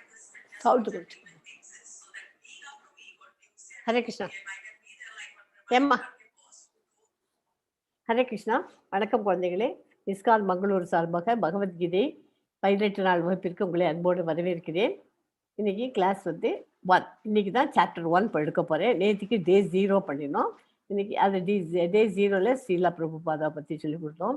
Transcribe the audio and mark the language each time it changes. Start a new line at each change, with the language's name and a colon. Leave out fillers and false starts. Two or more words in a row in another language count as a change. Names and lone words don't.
English: How to go?
Sanskrit: Hare Krishna. Emma. ஹரே கிருஷ்ணா.
Tamil: வணக்கம் குழந்தைகளே. இஸ்கான் மங்களூர் சார்பாக பகவத்கீதை 18 நாள் வகுப்பிற்கு உங்களை அன்போடு வரவேற்கிறேன். இன்னைக்கு கிளாஸ் 1. இன்னைக்கு தான் சாப்டர் 1 எடுக்க போகிறேன். நேற்றுக்கு டே 0 பண்ணினோம். இன்னைக்கு அது டே 0ல் ஸ்ரீலா பிரபுபாதா பற்றி சொல்லி கொடுத்தோம்.